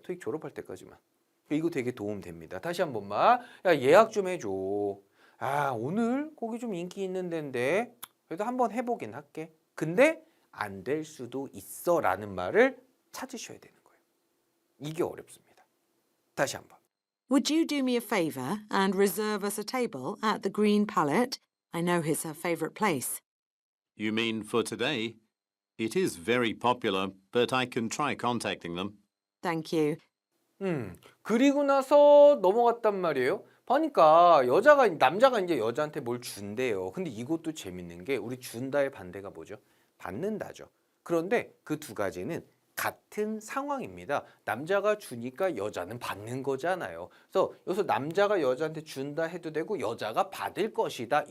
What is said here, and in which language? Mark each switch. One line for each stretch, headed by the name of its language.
Korean: 토익 졸업할 때까지만. 이거 되게 도움됩니다. 다시 한 번만. 야, 예약 좀 해줘. 아, 오늘 거기 좀 인기 있는 데인데 그래도 한번 해보긴 할게. 근데 안 될 수도 있어 라는 말을 찾으셔야 되는 거예요. 이게 어렵습니다. 다시 한번.
English: Would you do me a favour and reserve us a table at the Green Palette? I know it's her favourite place. You mean for today? It is very popular, but I can try contacting them. Thank you.
Korean: 그리고 나서 넘어갔단 말이에요. 보니까 남자가 이제 여자한테 뭘 준대요. 근데 이것도 재밌는 게 우리 준다의 반대가 뭐죠? 받는다죠. 그런데 그 두 가지는 같은 상황입니다. 남자가 주니까 여자는 받는 거잖아요. 그래서 여기서 남자가 여자한테 준다 해도 되고 여자가 받을 것이다.